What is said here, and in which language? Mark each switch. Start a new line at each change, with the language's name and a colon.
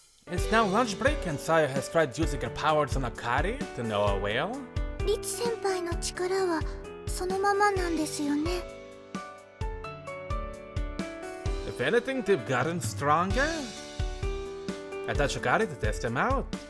English: It's now lunch break and Sayo has tried using her powers on Akari to no avail.
Japanese: リツ先輩の力はそのままなんですよね。
English: If anything, they've gotten stronger. I touched Akari to test him out.